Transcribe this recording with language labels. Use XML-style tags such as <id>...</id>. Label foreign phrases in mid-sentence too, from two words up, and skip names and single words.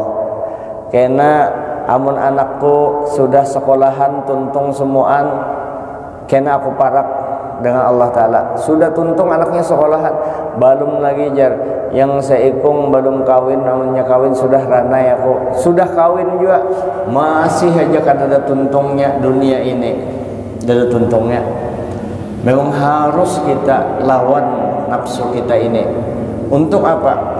<bjn>Kena amun anakku sudah sekolahan tuntung semuaan, kena aku parak dengan Allah Ta'ala. Sudah tuntung anaknya sekolahan, belum lagi jar yang seikung belum kawin, namanya kawin sudah ranai aku, sudah kawin juga masih aja kan ada tuntungnya dunia ini, ada tuntungnya.</bjn> <id>Memang harus kita lawan nafsu kita ini. Untuk apa?</id>